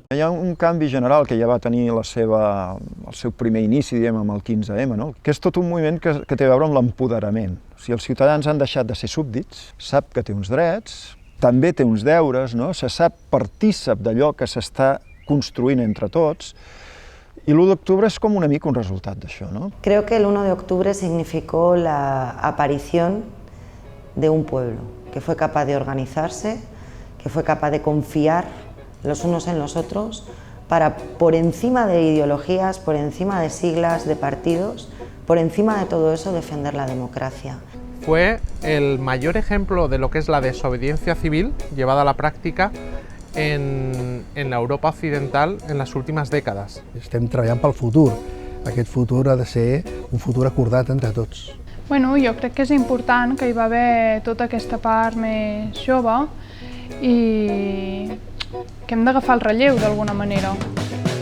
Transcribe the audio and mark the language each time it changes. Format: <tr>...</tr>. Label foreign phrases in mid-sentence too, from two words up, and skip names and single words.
<ca>Hi ha un canvi general que ja va tenir el seu primer inici, diguem, amb el 15M, no? Que és tot un moviment que té a veure amb l'empoderament. O sigui, els ciutadans han deixat de ser súbdits, sap que té uns drets, també té uns deures, no? Se sap partícip d'allò que s'està construint entre tots,</ca> <es>y el 1 de octubre es como</es> <ca>una mica un resultat d'això,</ca> <es>¿no? Creo que el 1 de octubre significó la aparición de un pueblo que fue capaz de organizarse, que fue capaz de confiar los unos en los otros para, por encima de ideologías, por encima de siglas, de partidos, por encima de todo eso, defender la democracia. Fue el mayor ejemplo de lo que es la desobediencia civil llevada a la práctica en la Europa occidental en</es> <ca>les últimes dècades. Estem treballant pel futur. Aquest futur ha de ser un futur acordat entre tots. Bueno, jo crec que és important que hi va haver tota aquesta part més jove i que hem d'agafar el relleu d'alguna manera.</ca>